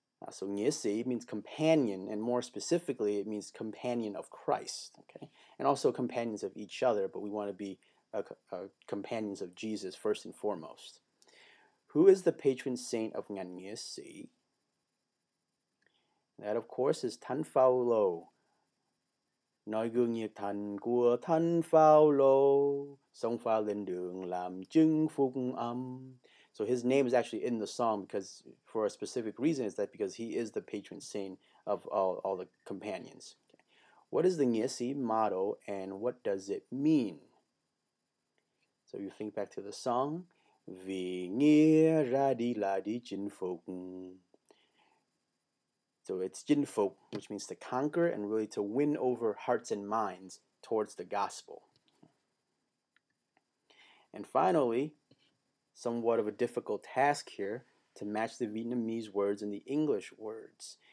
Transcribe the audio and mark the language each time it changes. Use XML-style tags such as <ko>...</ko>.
<en>So Nghia Si means companion, and more specifically, it means companion of Christ, okay? And also companions of each other, but we want to be companions of Jesus first and foremost. Who is the patron saint of Nghia Si? That, of course, is Thánh Phao-lô.</en> <vi>Nói gương nhiệt thành của Thánh Phao-lô, sóng pha lên đường làm chứng phúc âm.</vi> <en>So his name is actually in the song because, for a specific reason, is that because he is the patron saint of all the companions. Okay. What is the Nghia Si motto, and what does it mean? So you think back to the song.</en> <vi>Vì nghĩa ra đi là đi chinh phục.</vi> <en>So it's chinh phục, which means to conquer and really to win over hearts and minds towards the gospel. And finally, somewhat of a difficult task here to match the Vietnamese words and the English words.</en>